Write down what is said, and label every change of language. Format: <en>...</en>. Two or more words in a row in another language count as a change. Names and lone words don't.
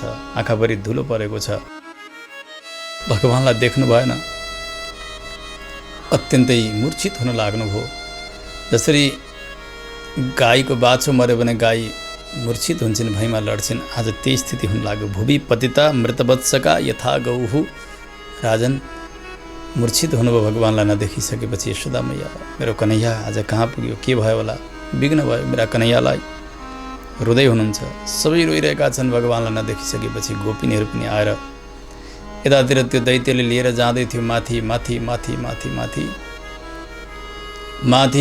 <ne>आँखाभरि धुलो परेको छ। भगवानलाई देख्नु भएन। अत्यन्तै मूर्छित हुन लाग्नुभयो। जसरी गाईको बाछो मर्यो भने गाई मूर्छित हुन्छन्, भैँमा लड्छन्, आज त्यही स्थिति हुन लाग्यो।</ne> <sa>भुवि पतिता मृतवत्सका यथा गौहु।</sa> <ne>राजन मूर्छित हुनुभयो भगवानलाई नदेखिसकेपछि। यशोदा मैया, मेरो कन्हैया आज कहाँ पुग्यो, के भयो होला, विघ्न भयो मेरा कन्हैयालाई। रुँदै हुनुहुन्छ। सबै रोइरहेका छन् भगवानलाई नदेखिसकेपछि। गोपिनीहरू पनि आएर यतातिर त्यो दैत्यले लिएर जाँदै थियो माथि माथि माथि माथि माथि माथि।</ne>